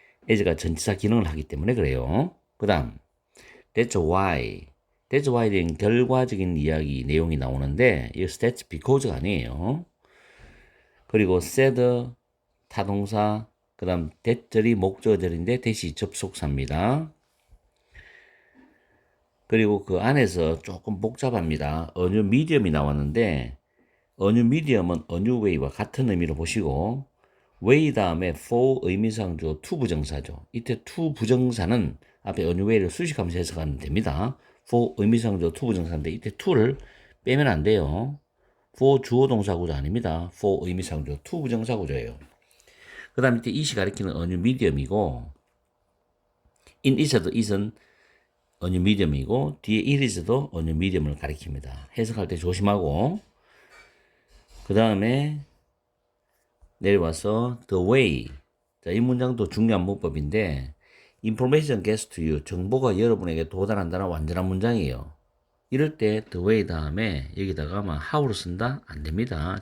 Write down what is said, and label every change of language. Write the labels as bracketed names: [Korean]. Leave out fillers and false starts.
[Korean] as가 전치사 기능을 하기 때문에 그래요. 그 다음 [English] that's why [Korean] 대한 결과적인 이야기 내용이 나오는데 여기서 [English] that's because [Korean] 가 아니에요. 그리고 said 타동사 그 다음 that절이 목적어절인데 that이 접속사입니다. 그리고 그 안에서 조금 복잡합니다. [English] a new medium [Korean] 이 나왔는데 a new medium은 [English] a new way [Korean] 와 같은 의미로 보시고 way 다음에 for 의미상 주어 to 부정사죠. 이때 to 부정사는 앞에 a new way를 수식하면서 해석하면 됩니다. for 의미상 주어 to 부정사인데 이때 to를 빼면 안 돼요. for 주어 동사 구조 아닙니다. for 의미상 주어 to 부정사 구조예요. 그 다음 밑에 it이 가리키는 a new medium이고 in it에도 it은 a new medium이고 뒤에 it is도 a new medium을 가리킵니다. 해석할 때 조심하고 그 다음에 내려와서 the way 자, 이 문장도 중요한 문법인데 [English] information gets to you [Korean] 정보가 여러분에게 도달한다는 완전한 문장이에요. 이럴 때 the way 다음에 여기다가 how를 쓴다? 안 됩니다.